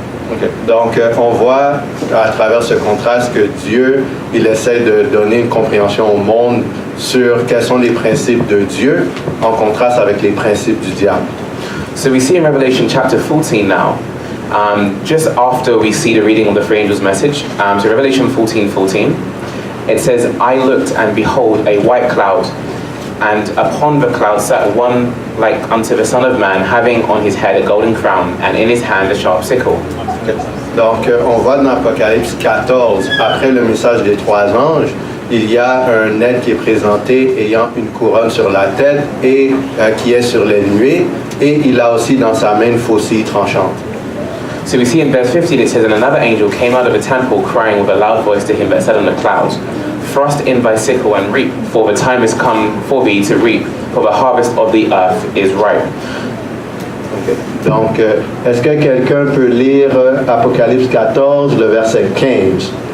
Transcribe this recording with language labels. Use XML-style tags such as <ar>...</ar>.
<en>Okay.</en> <fr>Donc, on voit à travers ce contraste que Dieu, il essaie de donner une compréhension au monde sur quels sont les principes de Dieu en contraste avec les principes du diable.</fr> <en>So we see in Revelation chapter 14 now, just after we see the reading of the three angels' message, so Revelation 14:14, it says, I looked and behold a white cloud, and upon the cloud sat one like unto the Son of Man, having on his head a golden crown, and in his hand a sharp sickle.</en> <fr>Donc, on voit dans Apocalypse 14, après le message des trois anges, il y a un être qui est présenté ayant une couronne sur la tête et qui est sur les nuées, et il a aussi dans sa main une faucille tranchante.</fr> <en>So we see in verse 15 it says, and another angel came out of the temple crying with a loud voice to him that sat on the clouds, thrust in thy sickle and reap, for the time is come for thee to reap, for the harvest of the earth is ripe. Okay.</en> <fr>Donc, est-ce que quelqu'un peut lire Apocalypse 14, le verset 15?</fr>